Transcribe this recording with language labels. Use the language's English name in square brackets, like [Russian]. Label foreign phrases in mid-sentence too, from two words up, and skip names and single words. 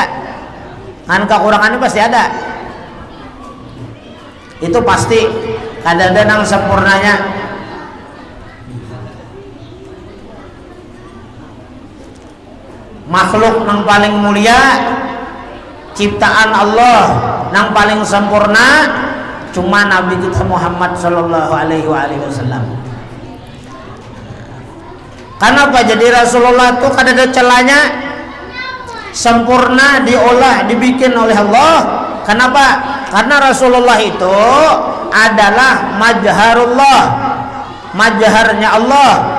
[Banjar] Kan kekurangan itu pasti ada. Itu pasti kadang-kadang nang sempurnanya. Makhluk nang paling mulia, ciptaan Allah nang paling sempurna cuma Nabi kita Muhammad [Arabic] صلى الله عليه وسلم. [Indonesian] Kenapa jadi Rasulullah itu kadang-kadang celanya sempurna diolah, dibikin oleh Allah. Kenapa? Karena Rasulullah itu adalah majharullah, majharnya Allah.